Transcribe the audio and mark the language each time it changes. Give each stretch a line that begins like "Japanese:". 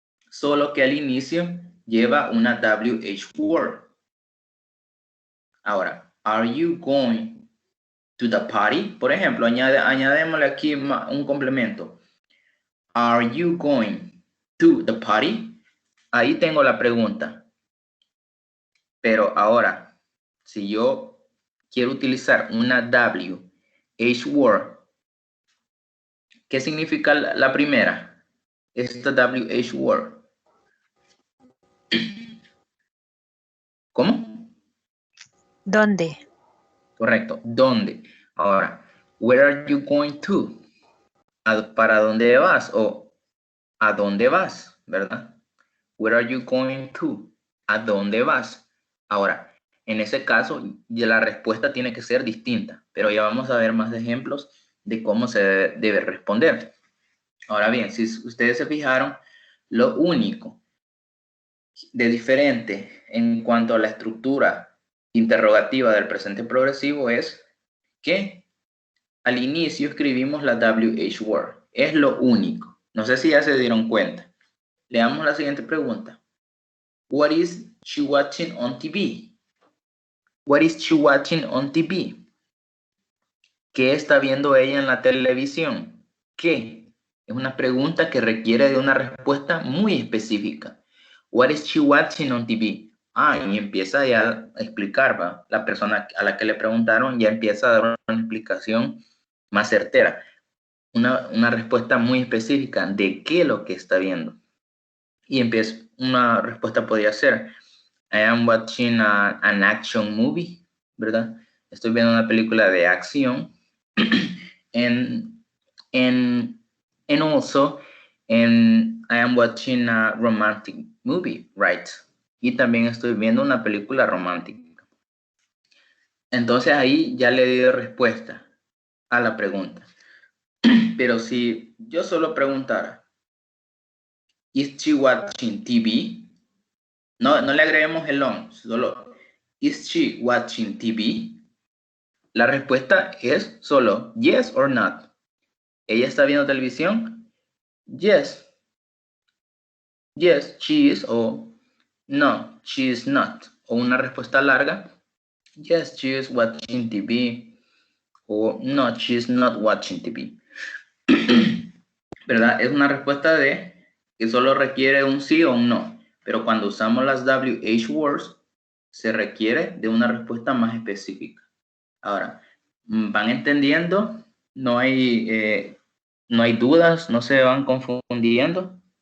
Spanish: Solo que al inicio lleva una WH word. Ahora,
English: are you going to the party.
Spanish: Por ejemplo, añadémosle aquí un complemento.
English: Are you going to the party?
Spanish: Ahí tengo la pregunta. Pero ahora, si yo quiero utilizar una WH word, ¿qué significa la primera? Esta WH word. ¿Cómo? ¿Dónde? Correcto. ¿Dónde? Ahora,
English: where are you going to?
Spanish: ¿Para dónde vas? O ¿a dónde vas? ¿Verdad?
English: Where are you going to?
Spanish: ¿A dónde vas? Ahora, en ese caso, ya la respuesta tiene que ser distinta, pero ya vamos a ver más ejemplos de cómo se debe responder. Ahora bien, si ustedes se fijaron, lo único de diferente en cuanto a la estructura interrogativa del presente progresivo es que al inicio escribimos la WH word. Es lo único. No sé si ya se dieron cuenta. Leamos la siguiente pregunta.
English: What is she watching on TV? What is she watching on TV?
Spanish: ¿Qué está viendo ella en la televisión? ¿Qué? Es una pregunta que requiere de una respuesta muy específica.
English: What is she watching on TV?
Spanish: Y empieza ya a explicar, ¿va? La persona a la que le preguntaron ya empieza a dar una explicación más certera. Una respuesta muy específica de qué es lo que está viendo. Y empieza, una respuesta podría ser,
English: I am watching an action movie,
Spanish: ¿verdad? Estoy viendo una película de acción.
English: and also, I am watching a romantic movie, right?
Spanish: Y también estoy viendo una película romántica. Entonces ahí ya le di respuesta a la pregunta. Pero si yo solo preguntara,
English: is she watching TV?
Spanish: No le agreguemos el on, solo,
English: is she watching TV?
Spanish: La respuesta es solo
English: yes or not.
Spanish: ¿Ella está viendo televisión?
English: Yes. Yes, she is,
Spanish: o no,
English: she is not.
Spanish: O una respuesta larga.
English: Yes, she is watching TV.
Spanish: O no,
English: she is not watching TV.
Spanish: ¿Verdad? Es una respuesta que solo requiere un sí o un no. Pero cuando usamos las WH words, se requiere de una respuesta más específica. Ahora, ¿van entendiendo? No hay dudas, no se van confundiendo.